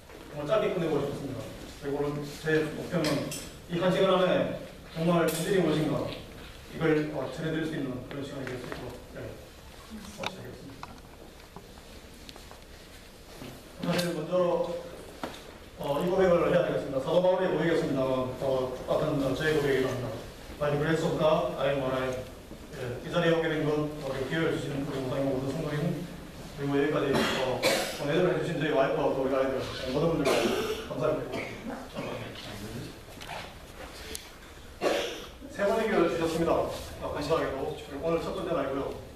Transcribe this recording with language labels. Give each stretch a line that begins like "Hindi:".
Korean: 정말 짧게 끝내고 싶습니다. 그리고 제 목표는 이 한 시간 안에 정말 진실이 무엇인가 이걸 전해드릴 수 있는 그런 시간이 될 수 있도록 시작하겠습니다. 사실 먼저 이 고백을 해야 되겠습니다. 사도 바울의 고백이었습니다만 똑같은 저의 고백이긴 합니다.
English: By the grace of God, I am what I am.
Korean: 이 자리에 오게 된 것, 기회를 주신 우리 목사님 모든 성도님, 그리고 여기까지 내전을 해주신 저희 와이프와 또 우리 아이들 모든 분들께 감사드립니다. 세 번의 기회를 주셨습니다. 감사하게도. 오늘 첫 번째 날이고요.